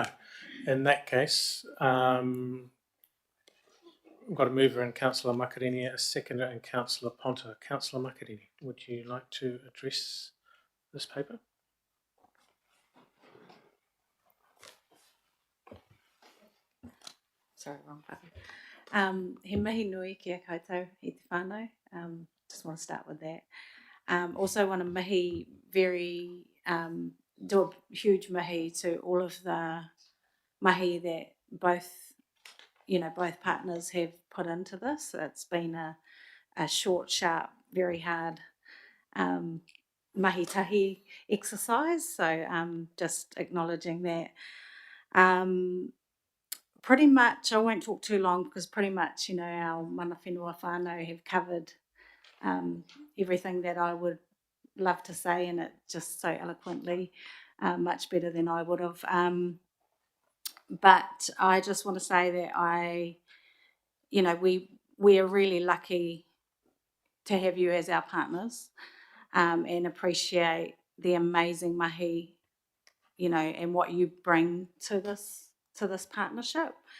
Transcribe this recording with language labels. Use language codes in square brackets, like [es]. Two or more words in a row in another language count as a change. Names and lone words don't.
[en] In that case, we've got a mover in Councillor Makarini, a seconder in Councillor Ponta. Councillor Makarini, would you like to address this paper? Sorry, wrong button. [mi] He mihi nui kia koutou i te whānau. [en] Just want to start with that. Also want to mihi do a huge mihi to all of the mahi that both partners have put into this. It's been a short, sharp, very hard [mi] mahi tahi [en] exercise. So just acknowledging that. Pretty much, I won't talk too long because pretty much, our [mi] mana whenua whānau [en] have covered everything that I would love to say, and it just so eloquently, much better than I would have. But I just want to say that we are really lucky to have you as our partners, and appreciate the amazing mahi, and what you bring to this partnership.